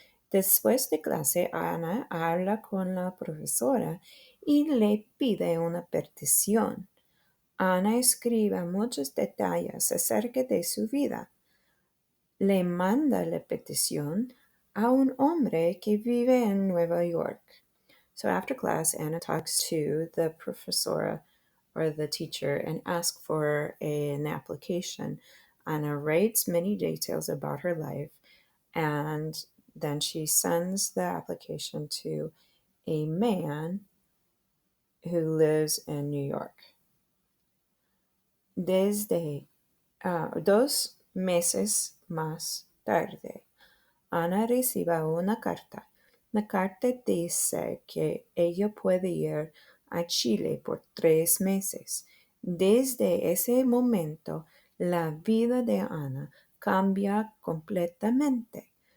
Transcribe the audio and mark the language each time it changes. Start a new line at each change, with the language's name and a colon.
Spanish: Después de clase, Ana habla con la profesora y le pide una petición. Ana escribe muchos detalles acerca de su vida. Le manda la petición a un hombre que vive en Nueva York.
English: So after class, Anna talks to the professor or the teacher and asks for an application. Anna writes many details about her life, and then she sends the application to a man who lives in New York.
Spanish: Desde 2 meses más tarde, Ana recibe una carta. La carta dice que ella puede ir a Chile por 3 meses. Desde ese momento, la vida de Ana cambia completamente.